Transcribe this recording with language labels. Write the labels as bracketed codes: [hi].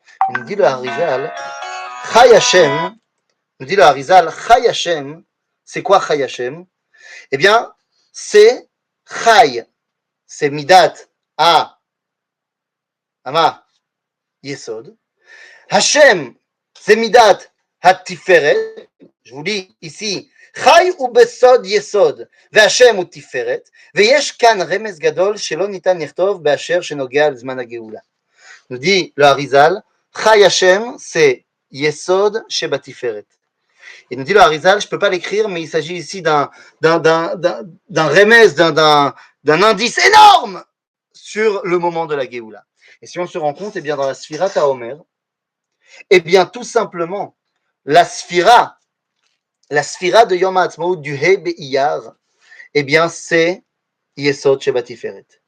[fr] Il nous dit le Harizal, chay Hashem, nous dit le Harizal, chay Hashem, c'est quoi chay Hashem? Eh bien, c'est chay, c'est midat a ama yesod. Hashem, c'est midat ha-tiferet. Je vous lis ici, [he] חי הוא בסוד יסוד, והשם הוא תפארת, ויש כאן רמז גדול שלא ניתן לכתוב באשר שנוגע לזמן הגאולה. [fr] nous dit le Harizal, Chai Hashem, c'est Yesod Sheba Tiferet. Il nous dit le Harizal, je ne peux pas l'écrire, mais il s'agit ici d'un remez, d'un indice énorme sur le moment de la Géoula. Et si on se rend compte, eh bien, dans la Sphira Taomer, eh bien, tout simplement, la Sphira de Yom HaAtzmaut du He Be'iyar, eh bien, c'est Yesod Sheba Tiferet.